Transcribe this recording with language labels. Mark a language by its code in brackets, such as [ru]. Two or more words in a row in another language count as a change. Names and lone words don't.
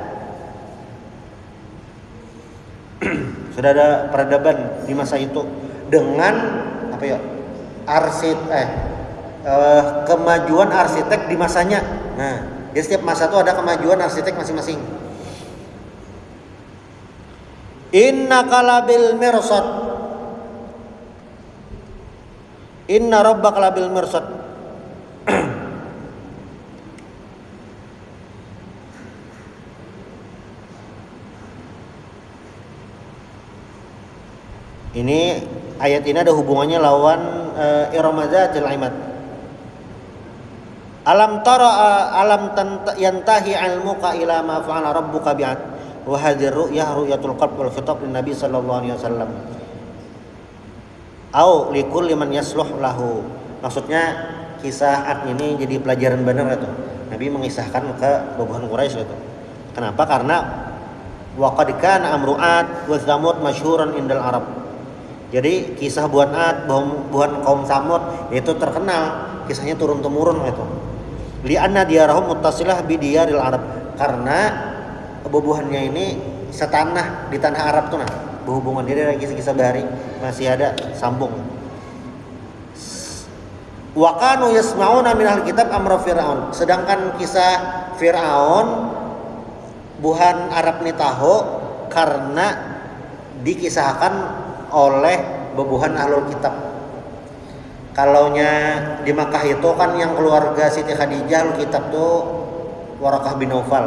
[id] Sudah ada peradaban di masa itu dengan apa ya? Kemajuan arsitek di masanya. Nah, di setiap masa itu ada kemajuan arsitek masing-masing. [ar] إنك لبالمرصاد. إن ربك لبالمرصاد. [id] Ini ayat ini ada hubungannya lawan Iramadatil Imad. [ar] ألم تر ينتهي علمك إلى ما فعل ربك بعاد وهذه رؤية القلب والخطاب للنبي صلى الله عليه وسلم. أو لكل من يصلح له. [id] Maksudnya kisah Ad ini jadi pelajaran benar itu. Nabi mengisahkan ke babuhan Quraisy itu. Kenapa? Karena [ar] وقد كان أمر عاد وثمود مشهورا عند العرب. [id] Jadi kisah buat Ad, buat kaum Samud itu terkenal, kisahnya turun temurun itu. [ar] لأن ديارهم متصلة بديار العرب, [id] karena bubuhannya ini setanah di tanah Arab tuh nah. Berhubungan dia dari kisah-kisah bahari masih ada sambung. [ar] وكانوا يسمعون من الكتاب أمر فرعون. [id] Sedangkan kisah Fir'aun buhan Arab ni tahu karena dikisahkan oleh bebuhan ahlul kitab. Kalaunya di Makkah itu kan yang keluarga Siti Khadijah ahlul kitab tuh Warakah bin Naufal.